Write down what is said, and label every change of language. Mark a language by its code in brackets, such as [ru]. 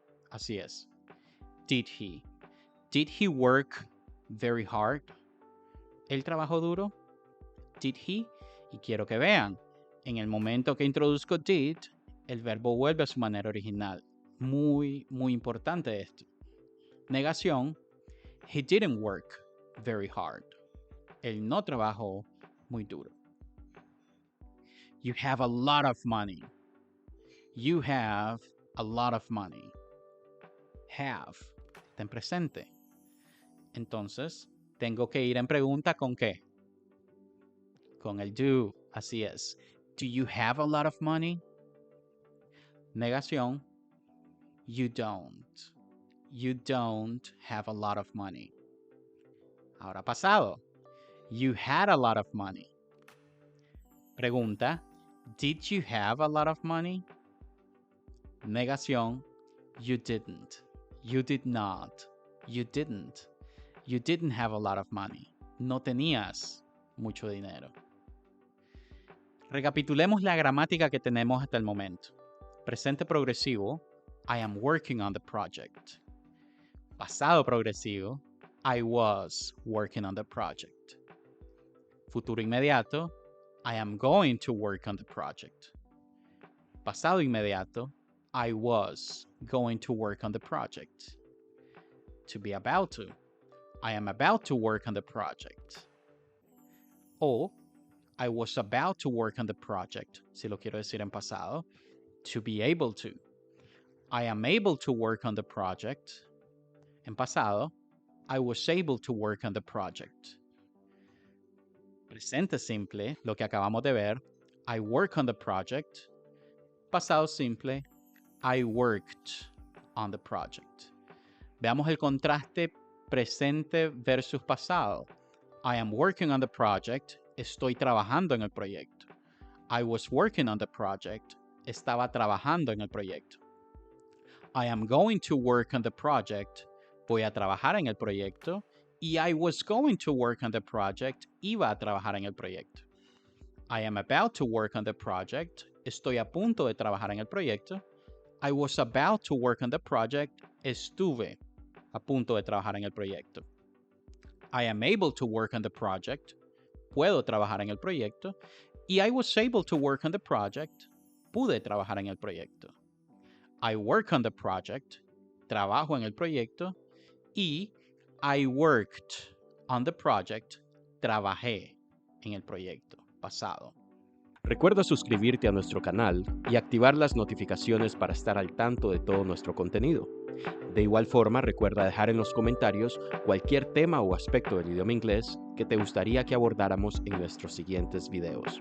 [es] Así es. [en] Did he? Did he work very hard? [es] ¿Él trabajó duro? [en] Did he? [es] Y quiero que vean, en el momento que introduzco did, el verbo vuelve a su manera original. Muy, muy importante esto. Negación, [en] he didn't work very hard. [es] Él no trabajó muy duro. [en] You have a lot of money. You have a lot of money. Have, [es] está en presente. Entonces, tengo que ir en pregunta ¿con qué? Con el do, así es. [en] Do you have a lot of money? [es] Negación. [en] You don't. You don't have a lot of money. [es] Ahora pasado. [en] You had a lot of money. [es] Pregunta. [en] Did you have a lot of money? [es] Negación. [en] You didn't. You did not. You didn't. You didn't have a lot of money. [es] No tenías mucho dinero. Recapitulemos la gramática que tenemos hasta el momento. Presente progresivo. [en] I am working on the project. [es] Pasado progresivo. [en] I was working on the project. [es] Futuro inmediato. [en] I am going to work on the project. [es] Pasado inmediato. [en] I was going to work on the project. To be about to. I am about to work on the project. O I was about to work on the project, [es] si lo quiero decir en pasado. [en] To be able to. I am able to work on the project. [es] En pasado. [en] I was able to work on the project. [es] Presente simple, lo que acabamos de ver. [en] I work on the project. [es] Pasado simple. [en] I worked on the project. [es] Veamos el contraste presente versus pasado. [en] I am working on the project. [es] Estoy trabajando en el proyecto. [en] I was working on the project. [es] Estaba trabajando en el proyecto. [en] I am going to work on the project. [es] Voy a trabajar en el proyecto. [en] Y I was going to work on the project. [es] Iba a trabajar en el proyecto. [en] I am about to work on the project. [es] Estoy a punto de trabajar en el proyecto. [en] I was about to work on the project. [es] Estuve a punto de trabajar en el proyecto. [en] I am able to work on the project. [es] Puedo trabajar en el proyecto. [en] Y I was able to work on the project. [es] Pude trabajar en el proyecto. [en] I work on the project. [es] Trabajo en el proyecto. [en] Y I worked on the project. [es] Trabajé en el proyecto. Pasado. Recuerda suscribirte a nuestro canal y activar las notificaciones para estar al tanto de todo nuestro contenido. De igual forma, recuerda dejar en los comentarios cualquier tema o aspecto del idioma inglés que te gustaría que abordáramos en nuestros siguientes videos.